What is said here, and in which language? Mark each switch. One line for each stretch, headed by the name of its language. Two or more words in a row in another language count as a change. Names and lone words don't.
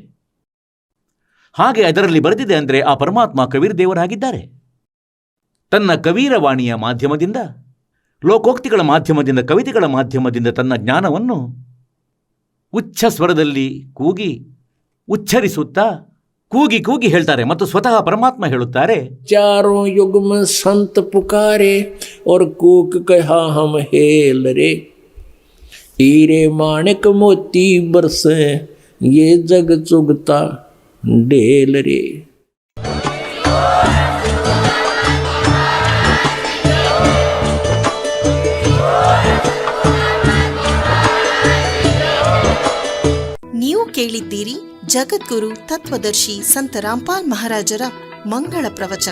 Kannada: ಹಾಗೆ ಅದರಲ್ಲಿ ಬರೆದಿದೆ ಅಂದರೆ ಆ ಪರಮಾತ್ಮ ಕಬೀರ ದೇವರಾಗಿದ್ದಾರೆ. ತನ್ನ ಕಬೀರ ವಾಣಿಯ ಮಾಧ್ಯಮದಿಂದ, ಲೋಕೋಕ್ತಿಗಳ ಮಾಧ್ಯಮದಿಂದ, ಕವಿತೆಗಳ ಮಾಧ್ಯಮದಿಂದ ತನ್ನ ಜ್ಞಾನವನ್ನು ಉಚ್ಚ ಸ್ವರದಲ್ಲಿ ಕೂಗಿ ಉಚ್ಚರಿಸುತ್ತಾ ಕೂಗಿ ಕೂಗಿ ಹೇಳ್ತಾರೆ. ಮತ್ತು ಸ್ವತಃ ಪರಮಾತ್ಮ ಹೇಳುತ್ತಾರೆ,
Hindi: चारों युग में संत पुकारे और कूक कहा हम हेल रे, हीरे माणिक मोती बरसे ये जग चुगता ढेल रे.
Kannada: ನೀವು ಕೇಳಿದ್ದೀರಿ ಜಗದ್ಗುರು ತತ್ವದರ್ಶಿ ಸಂತ ರಾಮ್ಪಾಲ್ ಮಹಾರಾಜರ ಮಂಗಳ ಪ್ರವಚನ.